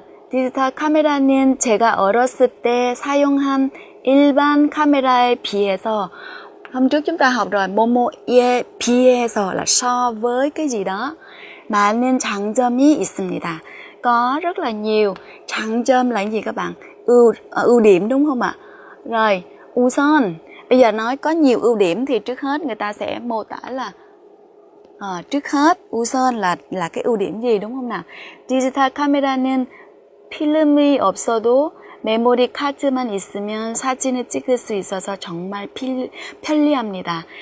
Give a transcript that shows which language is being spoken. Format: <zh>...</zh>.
<ko>디지털 카메라는 제가 어렸을 때 사용한 일반 카메라에 비해서,</ko> <vi>hôm trước chúng ta học rồi,</vi> <ko>뭐뭐에 비해서</ko> <vi>là so với cái gì đó,</vi> <ko>많은 장점이 있습니다.</ko> <vi>Có rất là nhiều. 장점 là gì các bạn? Ưu điểm đúng không ạ? Rồi, 우선 bây giờ nói có nhiều ưu điểm thì trước hết người ta sẽ mô tả là trước hết 우선 là cái ưu điểm gì đúng không nào?</vi> <ko>디지털 카메라는 필름이 없어도 메모리 카드만 있으면 사진을 찍을 수 있어서 정말 편리합니다.</ko>